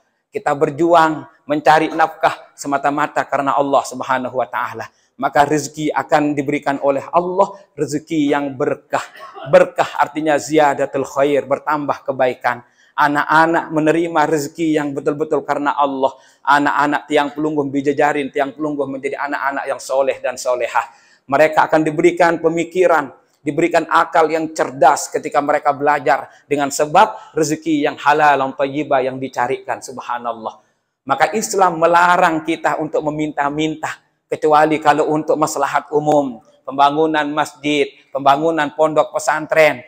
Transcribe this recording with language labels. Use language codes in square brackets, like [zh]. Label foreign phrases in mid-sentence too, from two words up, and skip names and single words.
[id] Kita berjuang mencari nafkah semata-mata karena Allah [ar] Subhanahu wa taala. [id] Maka rezeki akan diberikan oleh Allah, rezeki yang berkah. Berkah artinya [ar] ziyadatul khair, [id] bertambah kebaikan. Anak-anak menerima rezeki yang betul-betul karena Allah. Anak-anak [sas] tiang pelungguh [id] bijajarin, [sas] tiang pelungguh [id] menjadi anak-anak yang soleh dan solehah. Mereka akan diberikan pemikiran, diberikan akal yang cerdas ketika mereka belajar dengan sebab rezeki yang halal, yang thayyibah yang dicarikan. Subhanallah. Maka Islam melarang kita untuk meminta-minta, kecuali kalau untuk maslahat umum, pembangunan masjid, pembangunan pondok pesantren.